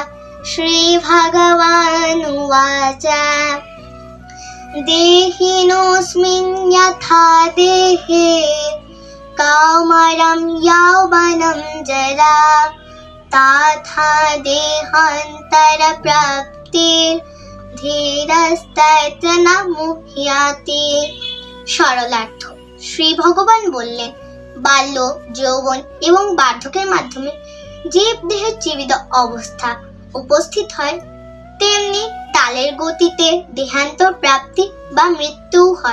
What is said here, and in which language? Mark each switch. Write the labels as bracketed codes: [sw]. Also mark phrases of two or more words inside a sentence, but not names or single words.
[sa] श्रीभगवानुवाच देहिनोऽस्मिन् यथा देहे कौमारं यौवनं जरा तथा देहान्तरप्राप्तिर्धीरस्तत्र न मुह्यते। [bn] সরলার্থ। শ্রী ভগবান বললেন, বাল্য, যৌবন এবং বার্ধক্যের মাধ্যমে জীব দেহের জীবিত অবস্থা উপস্থিত হয়, তেমনি তালের গতিতে দেহান্তর প্রাপ্তি বা মৃত্যু হয়।